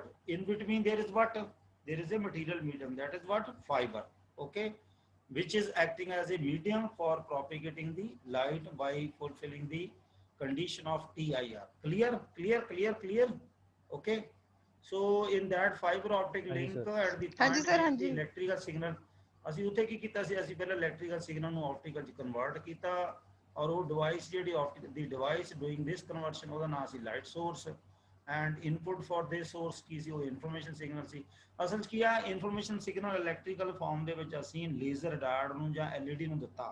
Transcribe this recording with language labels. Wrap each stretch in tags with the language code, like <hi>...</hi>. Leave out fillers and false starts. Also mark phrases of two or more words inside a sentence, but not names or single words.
<en>In between there is what? There is a material medium, that is what? Fiber. Okay, which is acting as a medium for propagating the light by fulfilling the condition of TIR. Clear, clear, clear, clear. Okay. So in that fiber optic</en> <hi>हाँ जी</hi> <en>link</en> <hi>सर।</hi> <en>at the</en> <hi>हाँ जी</hi> <en>point</en> <hi>सर हाँ</hi> <en>which the</en> <hi>जी।</hi> <en>electrical signal,</en> <pa>ਅਸੀਂ ਉੱਥੇ ਕੀ ਕੀਤਾ ਸੀ, ਅਸੀਂ ਪਹਿਲਾਂ</pa> <en>electrical signal</en> <pa>ਨੂੰ ਆਪਟੀਕਲ ਚ ਕਨਵਰਟ ਕੀਤਾ, ਔਰ ਉਹ ਡਿਵਾਈਸ ਜਿਹੜੀ ਆਪਟਿਕ ਦੀ ਡਿਵਾਈਸ</pa> <en>doing this conversion,</en> <pa>ਉਹਦਾ ਨਾਮ ਸੀ</pa> <en>light source, and input for this source</en> <pa>ਕੀ ਸੀ, ਉਹ</pa> <en>information signal</en> <pa>ਸੀ। ਅਸਲ 'ਚ ਕੀ ਆ,</pa> <en>information signal electrical form</en> <pa>ਦੇ ਵਿੱਚ ਅਸੀਂ</pa> <en>laser diode</en> <pa>ਨੂੰ ਜਾਂ LED ਨੂੰ ਦਿੱਤਾ।</pa>